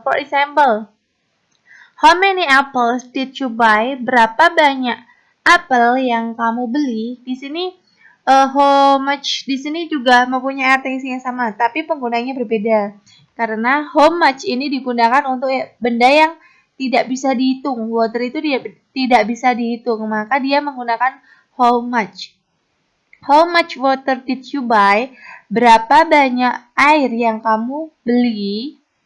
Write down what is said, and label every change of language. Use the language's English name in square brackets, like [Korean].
[English] For example, how many apples did you buy? [Indonesian] Berapa banyak apel yang kamu beli? Di sini how much di sini juga mempunyai arti yang sama, tapi penggunanya berbeda. Karena how much ini digunakan untuk benda yang tidak bisa dihitung. Water itu tidak bisa dihitung, maka dia menggunakan how much. [English] How much water did you buy? [Indonesian] Berapa banyak air yang kamu beli?